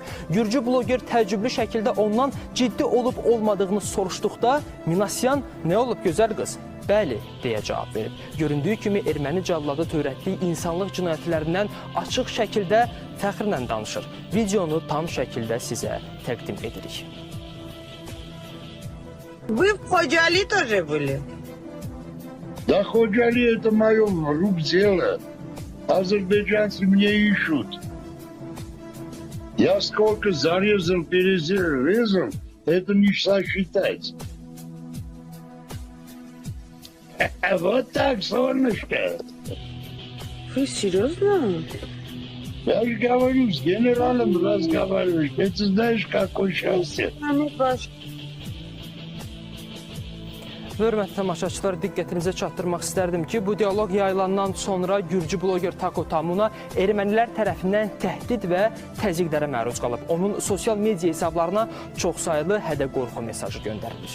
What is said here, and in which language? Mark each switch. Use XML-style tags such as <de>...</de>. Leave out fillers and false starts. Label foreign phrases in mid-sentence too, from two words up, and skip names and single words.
<az>Gürcü bloger təəccüblü şəkildə ondan ciddi olub olmadığını soruşduqda Minasyan nə olub gözəl qız? Bəli, deyə cavab verib. Göründüyü kimi erməni cəlladı törətdiyi insanlıq cinayətlərindən açıq şəkildə fəxrlə danışır. Videonu tam şəkildə sizə təqdim edirik.</az> <ru>Вы в Ходжали тоже были? Да, Ходжали это мое рук дело. Азербайджанцы меня ищут. Я сколько зарезал, перезарезал, это не сосчитать. Вот так, солнышко. Вы серьезно? Я же говорю, с генералом разговариваешь. Ты знаешь, какое счастье.</ru> <az>Hörmətli tamaşaçılar, diqqətinizə çatdırmaq istərdim ki, bu dialoq yayılandan sonra gürcü bloger Tako Tamuna ermənilər tərəfindən təhdid və təzyiqlərə məruz qalıb. Onun sosial media hesablarına çoxsaylı hədə-qorxu mesajı göndərilir.</az>